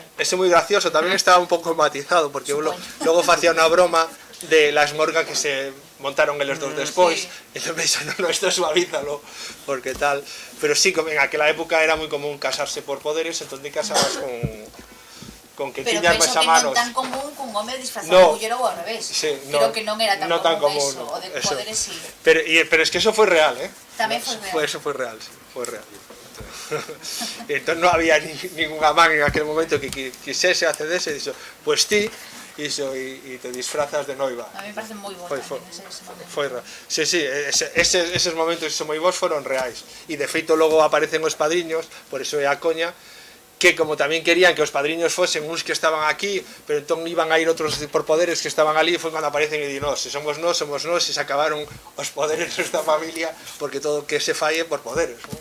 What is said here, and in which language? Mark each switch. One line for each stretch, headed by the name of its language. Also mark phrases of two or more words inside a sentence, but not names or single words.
Galician: Ese é moi gracioso, tamén estaba un pouco matizado, porque eu logo facía unha broma de la esmorga que se montaron eles dos despois, sí. e entón pensei, no, esto suavízalo, porque tal, pero sí, en aquela época era moi común casarse por poderes, entón te casabas con que Pero tiñas penso máis a que manos. non tan común cun home disfrazado No. de muller ou ao revés. Sí, Creo que non era tan no común, común, eso, o de eso. poderes sí.
Spanish: Pero es que eso fue real, ¿eh?
Galician: Tamén foi real.
Spanish: Eso fue real, sí, fue real. Entonces no había ninguna man en aquel momento que quisiese accederse y dijo, pues ti, y te disfrazas de noiva. A mí me parece
Galician: moi bo Foi ese momento. real. Sí, eses momentos que son moi bons foron reais. E de feito logo aparecen os padriños, por eso é a coña, que como tamén querían que os padriños fosen uns que estaban aquí, pero entón iban a ir outros por poderes que estaban ali, foi cando aparecen e di, no, se somos nós, e se acabaron os poderes desta familia, porque todo que se falle por poderes, ¿no?